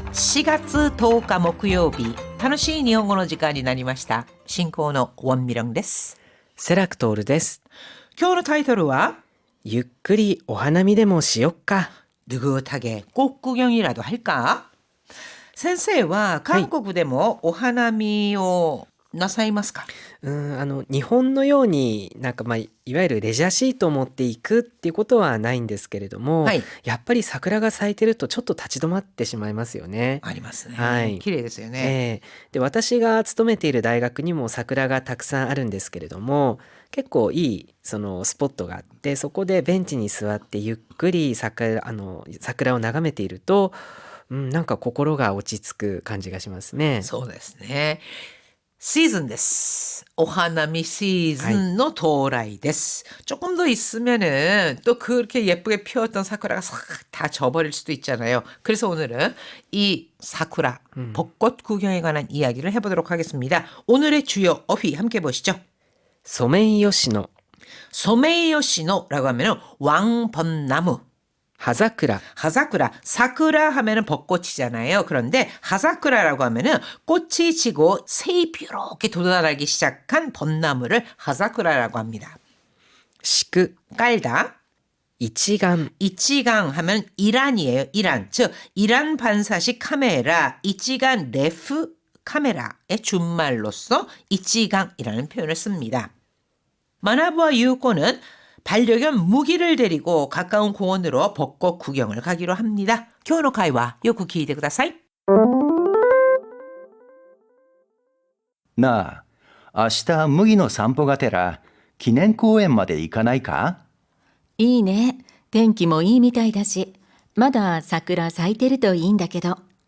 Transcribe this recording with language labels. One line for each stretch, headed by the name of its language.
Japanese: 4月10日木曜日、楽しい日本語の時間になりました。進行のウォンミロンです。セラクトールです。今日のタイトルはゆっくりお花見でもしよっか。
Korean: 느긋하게 꽃구경이라도 할까?
Japanese: 先生は韓国でもお花見をなさいますか？日本のようにいわゆるレジャーシートを持っていくっていうことはないんですけれども、はい、やっぱり桜が咲いてるとちょっと立ち止まってしまいますよね。ありますね。はい、綺麗ですよね。で、私が勤めている大学にも桜がたくさんあるんですけれども、結構いいそのスポットがあって、そこでベンチに座ってゆっくり桜を眺めていると、なんか心が落ち着く感じがしますね。そうですね。시즌です.
Korean: 오하나미 시즌의 도라이
Japanese: です.
Korean: 조금 더 있으면은 또 그렇게 예쁘게 피었던 사쿠라가 싹 다 져버릴 수도 있잖아요. 그래서 오늘은 이 사쿠라, 벚꽃 구경에 관한 이야기를 해보도록 하겠습니다. 오늘의 주요 어휘 함께 보시죠. 소메이요시노. 소메이요시노라고 하면은 왕벚나무. 하사쿠라. 하사쿠라. 사쿠라 하면은 벚꽃이잖아요. 그런데 하사쿠라라고 하면은 꽃이 지고 새잎이 이렇게 돋아나기 시작한 벚나무를 하사쿠라라고 합니다. 시크. 깔다. 이치강. 이치강 하면 이란이에요. 이란. 즉 이란 반사식 카메라, 이치간 레프 카메라의 준말로서 이치강이라는 표현을 씁니다. 마나부와 유코는 반려견 무기를 데리고 가까운 공원으로 벚꽃 구경을 가기로 합니다.
Japanese: 今日の会話よく聞いてください。なあ、明日麦の散歩がてら記念公園まで行かないか？いいね。天気もいいみたいだし、まだ桜咲いてるといいんだけど。